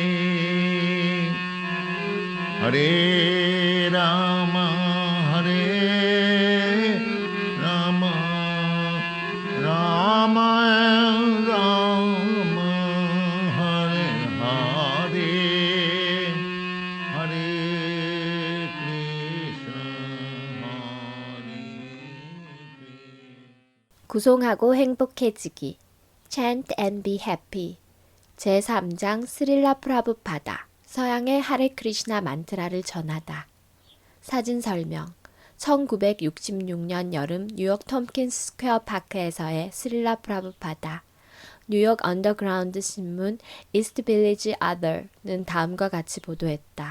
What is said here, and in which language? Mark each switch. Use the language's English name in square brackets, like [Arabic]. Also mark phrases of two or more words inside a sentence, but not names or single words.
[Sanskrit] Hare Rama, Hare Rama, Rama Rama, Hare Hare, Hare Krishna, Hare Krishna. [Korean] 구송하고 행복해지기. [English] Chant and be happy. [Korean] 제3장 스릴라 프라부파다. 서양의 하레 크리시나 만트라를 전하다. 사진 설명. 1966년 여름 뉴욕 톰킨스 스퀘어 파크에서의 스릴라 프라부파다. 뉴욕 언더그라운드 신문 이스트 빌리지 아더는 다음과 같이 보도했다.